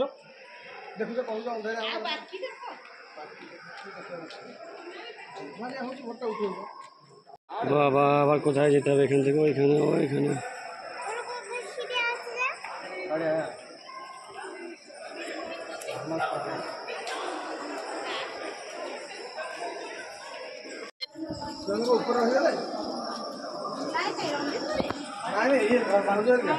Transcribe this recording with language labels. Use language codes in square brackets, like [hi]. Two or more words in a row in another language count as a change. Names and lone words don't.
[or] ଦେଖୁଛ କହୁଛ ଅନ୍ଧାରିଆ ହଉଛି ଫଟୋ ଉଠଉଛ। [bn] বাবা, আবার কোথায় যেতে হবে এখান থেকে? ওইখানে ওইখানে [or] ଉପରେ ରହିଗଲେ ନାଇଁ ଇଏ ଭାଉଜ